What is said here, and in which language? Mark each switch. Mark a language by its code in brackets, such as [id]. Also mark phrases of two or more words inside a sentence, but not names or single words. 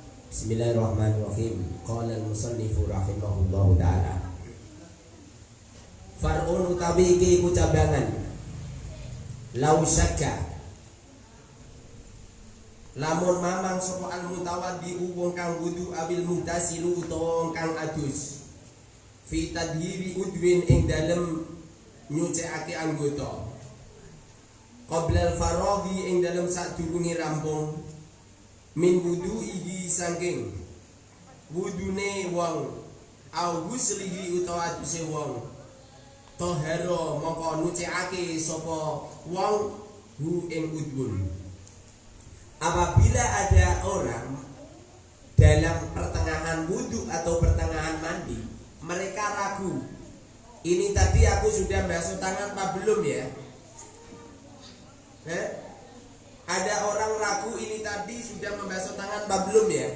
[ar] بسم الله الرحمن الرحيم. قال المصنف رحمه الله تعالى. [jv] Far'un utawi iki iku cabangan. [ar] لو شك. [jv] Lamun mamang sapa al-mutawaddi wong kang wudu [ar] أو المغتسل [jv] utawa kang adus. [ar] في تطهير عضو [jv] ing dalem nyucikake anggota. [ar] قبل الفراغ [jv] ing dalem sadurunge rampung. [ar] من وضوئه [jv] saking wudune wong [ar] أو غسله [jv] utawa aduse wong tahara mongko nucikake sapa wong hu ing udhun. [id] Apabila ada orang dalam pertengahan wudu atau pertengahan mandi, mereka ragu, ini tadi aku sudah basuh tangan apa belum ya? Ada orang ragu ini tadi sudah membasuh tangan apa belum ya?